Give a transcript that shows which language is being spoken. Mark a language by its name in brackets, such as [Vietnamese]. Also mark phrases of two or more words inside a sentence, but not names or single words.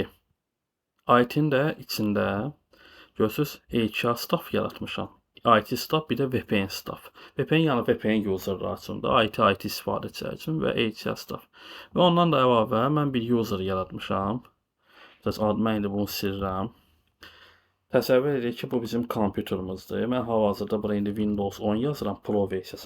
[English] IT-nin də içində görürsünüz, HR staff yaratmışam. IT staff, [Azerbaijani] bir də [English] VPN staff. [Azerbaijani] VPN yəni VPN userlar üçün də, IT istifadəçilər üçün və [English] HR staff. [Azerbaijani] Və ondan da əlavə mən bir user yaratmışam. Mən indi bunu silirəm. Təsəvvür edək ki, bu bizim kompüterimizdir. Mən hal-hazırda bura indi Windows 10 yazıram Pro versiyasını.